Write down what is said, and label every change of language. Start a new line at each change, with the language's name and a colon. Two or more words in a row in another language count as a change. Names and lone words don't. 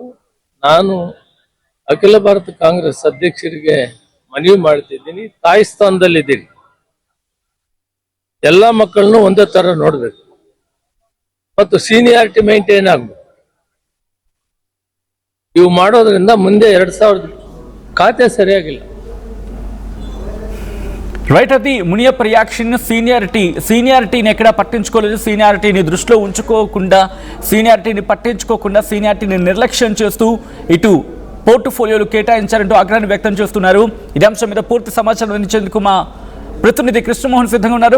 Kannada: ನಾನು ಅಖಿಲ ಭಾರತ ಕಾಂಗ್ರೆಸ್ ಅಧ್ಯಕ್ಷರಿಗೆ ಮನವಿ ಮಾಡ್ತಿದ್ದೀನಿ, ತಾಯಿ ಸ್ಥಾನದಲ್ಲಿದ್ದೀನಿ. ಎಲ್ಲ ಮಕ್ಕಳನ್ನು ಒಂದೇ ತರ ನೋಡ್ಬೇಕು ಮತ್ತು
English: seniority maintain
Kannada: ಆಗ್ಬೇಕು. ಇವು ಮಾಡೋದ್ರಿಂದ ಮುಂದೆ 2000 ಖಾತೆ ಸರಿಯಾಗಿಲ್ಲ.
Telugu: రైట్, అది మునియప్ప రియాక్షన్. సీనియారిటీని ఎక్కడా పట్టించుకోలేదు. సీనియారిటీని దృష్టిలో ఉంచుకోకుండా, సీనియారిటీని నిర్లక్ష్యం చేస్తూ ఇటు పోర్టుఫోలియోలు కేటాయించారంటూ ఆగ్రహాన్ని వ్యక్తం చేస్తున్నారు. ఇదే అంశం మీద పూర్తి సమాచారం అందించేందుకు మా ప్రతినిధి కృష్ణమోహన్ సిద్ధంగా ఉన్నారు.